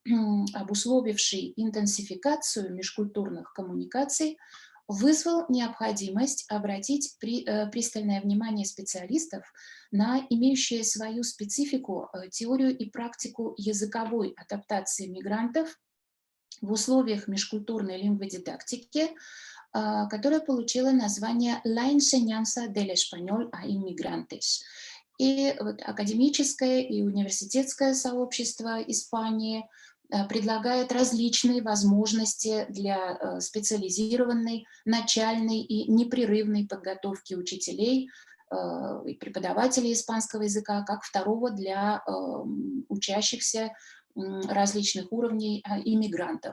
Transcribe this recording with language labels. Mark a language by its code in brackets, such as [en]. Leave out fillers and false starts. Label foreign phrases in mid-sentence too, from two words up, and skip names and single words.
[ru] обусловивший интенсификацию межкультурных коммуникаций, вызвал необходимость обратить пристальное внимание специалистов на имеющие свою специфику теорию и практику языковой адаптации мигрантов в условиях межкультурной лингводидактики, которая получила название [es] «La enseñanza del español a inmigrantes». [ru] И вот академическое и университетское сообщество Испании предлагает различные возможности для специализированной, начальной и непрерывной подготовки учителей и преподавателей испанского языка как второго для учащихся различных уровней иммигрантов.